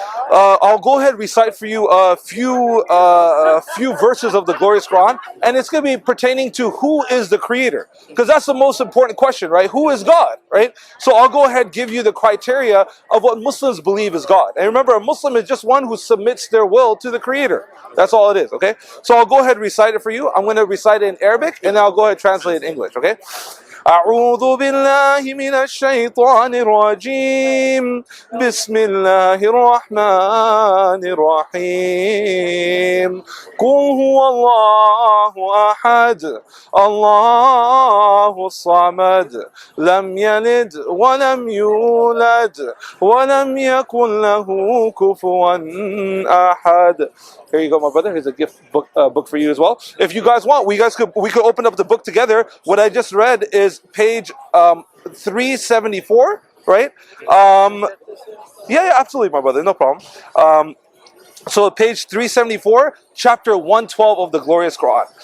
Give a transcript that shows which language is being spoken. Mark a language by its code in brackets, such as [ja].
[en] I'll go ahead and recite for you a few verses of the glorious Quran, and it's going to be pertaining to who is the Creator, because that's the most important question, right? Who is God, right? So I'll go ahead and give you the criteria of what Muslims believe is God. And remember, a Muslim is just one who submits their will to the Creator. That's all it is, okay? So I'll go ahead and recite it for you. I'm going to recite it in Arabic, and then I'll go ahead and translate it in English, okay? [ar] أعوذ بالله من الشيطان الرجيم بسم الله الرحمن الرحيم قل هو الله أحد الله الصمد لم يلد ولم يولد ولم يكن له كفوا أحد. [en] Here you go, my brother. Here's a gift book for you as well. If you guys want, we could open up the book together. What I just read is page 374, right? Yeah, absolutely, my brother. No problem. So page 374, chapter 112 of the glorious Quran.